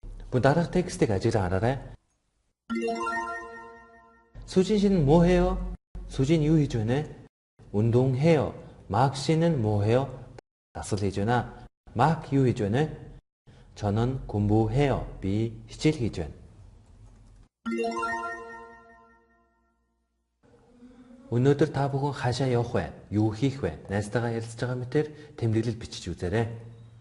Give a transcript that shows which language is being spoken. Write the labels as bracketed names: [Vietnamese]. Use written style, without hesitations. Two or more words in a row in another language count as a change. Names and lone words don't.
[Mongolian] дараах текстийг ажиглан хараарай. [Korean] 수진 씨는 뭐 해요? [Mongolian] 수진 юу хийж байна? [Korean] 운동해요. 막 씨는 뭐 해요? [Mongolian] дасгал хийж байна. 막 юу хийж байна? [Korean] 저는 공부해요. [Mongolian] би хичээл хийж байна. өнөөдөр та бүхэн хаашаа явах вэ? Юу хийх вэ? Найзтайгаа ярилцж байгаа мэтэр тэмдэглэл бичиж үзээрэй.